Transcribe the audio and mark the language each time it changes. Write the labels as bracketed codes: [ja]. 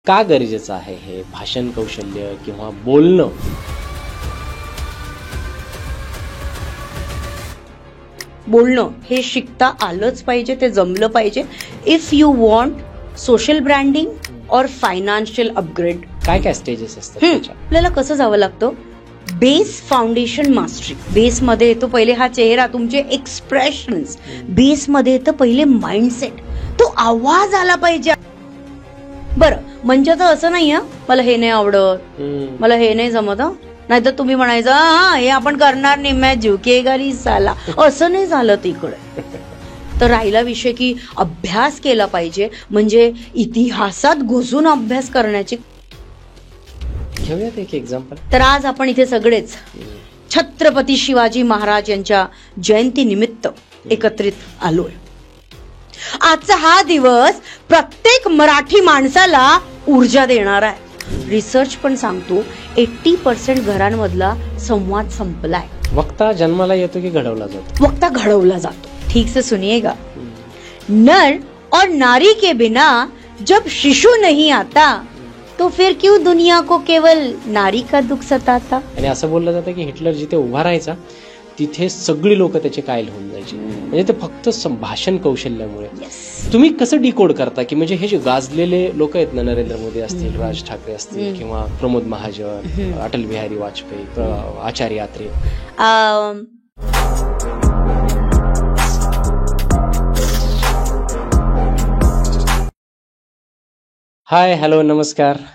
[mr] का गरजेचं आहे हे भाषण कौशल्य किंवा बोलणं? बोलणं हे शिकता आलंच पाहिजे, ते जमलं पाहिजे. [en] if you want social branding [hi] और [en] Financial upgrade. [mr] काय काय स्टेजेस असतात त्याच्या? आपल्याला कसं जावं लागतं? Base foundation mastery. बेस मध्ये येतो पहिले हा चेहरा, तुमचे एक्सप्रेशन्स. बेस मध्ये येतं पहिले माइंडसेट, तो आवाज आला पाहिजे. बरं, मंचाचं असं नाही मला हे नाही आवडत, मला हे नाही जमत, नाहीतर तुम्ही म्हणायचं हे आपण करणार नाही, [hi] मॅच झुकेगा री साला. [mr] असं नाही झालं तिकडे. तर राहिला विषय की अभ्यास केला पाहिजे, म्हणजे इतिहासात घुसून अभ्यास करण्याची. घेऊयात एक एक्झाम्पल. तर आज आपण इथे सगळेच छत्रपती शिवाजी महाराज यांच्या जयंती निमित्त एकत्रित आलोय. आजचा हा दिवस प्रत्येक मराठी माणसाला ऊर्जा देणार आहे. रिसर्च पण सांगतो 80% घरांमधला संवाद संपलाय. वक्ता जन्माला येतो की घडवला जातो? वक्ता घडवला जातो. [hi] ठीक से सुनिएगा. नर और नारी के बिना जब शिशु नहीं आता तो फिर क्यों दुनिया को केवल नारी का दुख सताता. [mr] आणि असं बोललं जातं की हिटलर जिथे उभा राहायचा तिथे सगळी लोक त्याचे कायल होऊन जायचे. म्हणजे ते फक्त भाषण कौशल्यामुळे. तुम्ही कसं डिकोड करता की म्हणजे हे जे गाजलेले लोक आहेत ना, नरेंद्र मोदी असतील, राज ठाकरे असतील, किंवा प्रमोद महाजन, अटल बिहारी वाजपेयी, आचार्य यात्रे, हाय, हॅलो, नमस्कार.